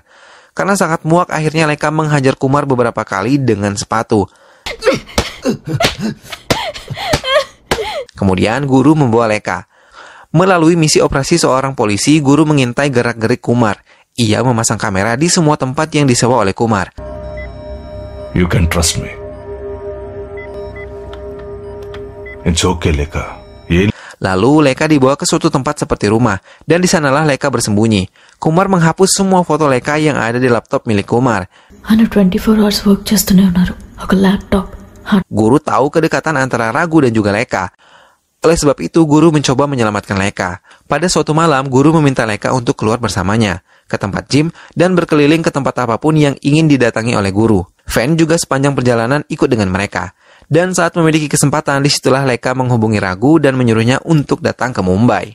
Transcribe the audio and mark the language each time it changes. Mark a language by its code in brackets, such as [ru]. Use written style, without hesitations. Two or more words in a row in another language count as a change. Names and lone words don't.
[id] Karena sangat muak, akhirnya Leka menghajar Kumar beberapa kali dengan sepatu. Kemudian Guru membawa Leka. Melalui misi operasi seorang polisi, Guru mengintai gerak-gerik Kumar. Ia memasang kamera di semua tempat yang disewa oleh Kumar. [en] You can trust me. It's okay, Leka. [id] Lalu Leka dibawa ke suatu tempat seperti rumah, dan di sanalah Leka bersembunyi. Kumar menghapus semua foto Leka yang ada di laptop milik Kumar. [te] 24 [en] hours work [te] చేస్తూనే ఉన్నారు ఒక ల్యాప్టాప్. [id] Guru tahu kedekatan antara Ragu dan juga Leka. Oleh sebab itu, Guru mencoba menyelamatkan Leka. Pada suatu malam, Guru meminta Leka untuk keluar bersamanya ke tempat gym dan berkeliling ke tempat apapun yang ingin didatangi oleh Guru. Fan juga sepanjang perjalanan ikut dengan mereka. Dan saat memiliki kesempatan, disitulah Leka menghubungi Ragu dan menyuruhnya untuk datang ke Mumbai.